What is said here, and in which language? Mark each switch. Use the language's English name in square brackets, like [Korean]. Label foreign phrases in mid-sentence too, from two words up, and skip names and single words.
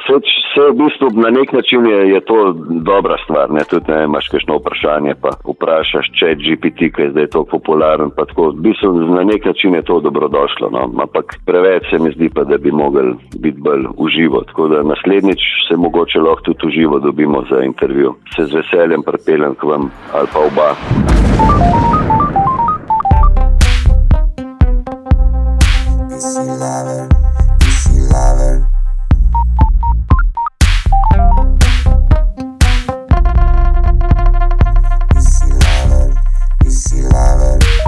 [Slovenian] Vse v bistvu na nek način je to dobra stvar, ne, tudi ne imaš kakšno vprašanje, pa vprašaš ChatGPT, ki je zdaj to popularen, pa tako, v bistvu na nek način je to dobrodošlo, no, ampak preveč se mi zdi pa, da bi mogli biti bolj uživo, tako da naslednjič se mogoče lahko tudi uživo dobimo za intervju. Se z veseljem pripeljem k vam, ali pa oba. PC Lover, PC Lover. PC Lover, PC Lover.